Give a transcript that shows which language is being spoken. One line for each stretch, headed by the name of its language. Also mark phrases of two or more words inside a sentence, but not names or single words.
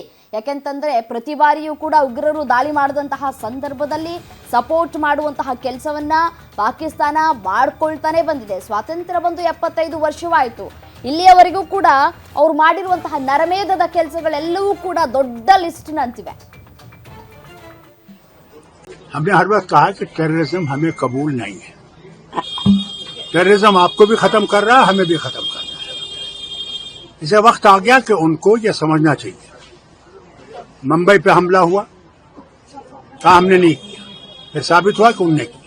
Kannada: ಯಾಕೆಂತಂದ್ರೆ ಪ್ರತಿ ಬಾರಿಯೂ ಕೂಡ ಉಗ್ರರು ದಾಳಿ ಮಾಡಿದಂತಹ ಸಂದರ್ಭದಲ್ಲಿ ಸಪೋರ್ಟ್ ಮಾಡುವಂತಹ ಕೆಲಸವನ್ನ ಪಾಕಿಸ್ತಾನ ಮಾಡ್ಕೊಳ್ತಾನೆ ಬಂದಿದೆ. ಸ್ವಾತಂತ್ರ್ಯ ಬಂದು 75 ವರ್ಷವಾಯಿತು. ಇಲ್ಲಿಯವರೆಗೂ ಕೂಡ ಅವ್ರು ಮಾಡಿರುವಂತಹ ನರಮೇಧದ ಕೆಲಸಗಳೆಲ್ಲವೂ ಕೂಡ ದೊಡ್ಡ ಲಿಸ್ಟ್ನಂತಿವೆ.
Hindi: हमने हर वक्त कहा कि टेररिज्म हमें कबूल नहीं है. टेररिज्म आपको भी खत्म कर रहा है, हमें भी खत्म कर रहा है. इसे वक्त आ गया कि उनको यह समझना चाहिए. मुंबई पे हमला हुआ, कहा हमने नहीं किया, फिर साबित हुआ कि उन्होंने किया.